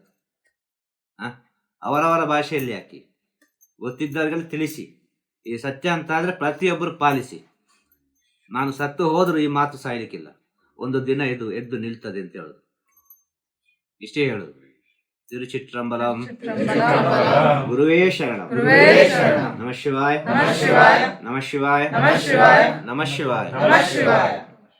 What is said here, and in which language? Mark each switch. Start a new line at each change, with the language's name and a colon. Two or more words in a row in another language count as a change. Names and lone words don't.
Kannada: ಅವರವರ ಭಾಷೆಯಲ್ಲಿ ಹಾಕಿ, ಗೊತ್ತಿದ್ದವರಿಗೆಲ್ಲ ತಿಳಿಸಿ. ಈ ಸತ್ಯ ಅಂತ ಆದ್ರೆ ಪ್ರತಿಯೊಬ್ಬರು ಪಾಲಿಸಿ. ನಾನು ಸತ್ತು ಹೋದ್ರು ಈ ಮಾತು ಸಾಯ್ಲಿಕ್ಕಿಲ್ಲ, ಒಂದು ದಿನ ಇದು ಎದ್ದು ನಿಲ್ತದೆ ಅಂತ ಹೇಳೋದು. ಇಷ್ಟೇ ಹೇಳೋದು. ತಿರುಚಿಟ್ರಂಬಲಂ.
Tamil: திருச்சிற்றம்பலம்.
Sanskrit: ಗುರುವೇ ಶರಣಂ.
Tamil: குருவே சரணம்.
Sanskrit: ನಮಃ ಶಿವಾಯ.
Tamil: நம சிவாய.
Sanskrit: ನಮಃ ಶಿವಾಯ.
Tamil: நம சிவாய.
Sanskrit: ನಮಃ ಶಿವಾಯ.
Tamil: நம சிவாய.